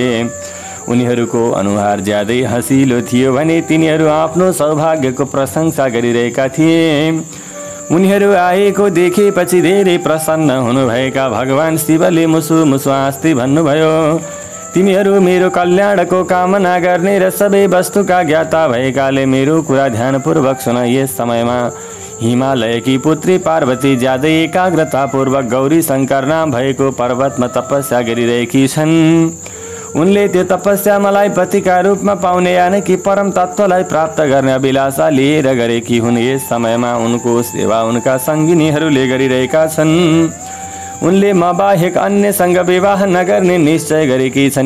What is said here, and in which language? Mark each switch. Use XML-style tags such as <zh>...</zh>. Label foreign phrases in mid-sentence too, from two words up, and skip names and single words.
<ne>उनीहरूको अनुहार ज्यादै हँसिलो थियो भने तिनीहरू आफ्नो सौभाग्यको प्रशंसा गरिरहेका थिए। उनीहरू आएको देखेपछि धेरै प्रसन्न हुनुभएका भगवान शिवले मुसु मुसु हाँस्दै भन्नुभयो, तिमीहरू मेरो कल्याणको कामना गर्ने र सबै वस्तुका ज्ञाता भएकाले मेरो कुरा ध्यानपूर्वक सुन। यस समयमा हिमालयकी पुत्री पार्वती ज्यादै एकाग्रतापूर्वक गौरी शङ्कर नाम भएको पर्वतमा तपस्या गरिरहेकी छन्। उनले त्यो तपस्यामालाई पतिका रूपमा पाउने यानि कि परम तत्त्वलाई प्राप्त गर्ने अभिलाषा लिएर गरेकी हुन्। यस समयमा उनको सेवा उनका सङ्गिनीहरूले गरिरहेका छन्। उनले म बाहेक अन्यसँग विवाह नगर्ने निश्चय गरेकी छन्।</ne>